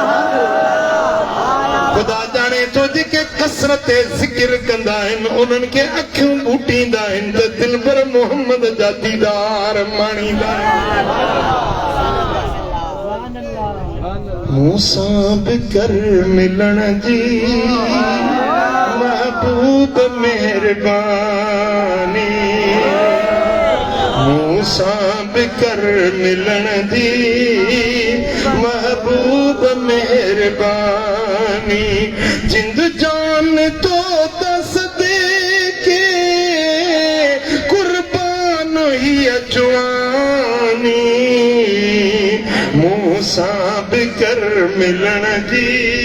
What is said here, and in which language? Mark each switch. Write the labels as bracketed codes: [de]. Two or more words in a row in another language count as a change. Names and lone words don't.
[sd] ख़ुदा ॼाणे थो जेके कसरत ज़िक्र कंदा आहिनि उन्हनि खे अखियूं ॿूटींदा आहिनि त दिलबर मोहम्मद जा दीदार माणींदा मूंसां बि कर मिलण जी [skr] महबूब मेहरबानी मुँह सांभ कर मिलन दी महबूब मेहरबानी जिंद जान तो दस दे के कुर्बान ही अजवानी मुँह सांभ कर मिलन दी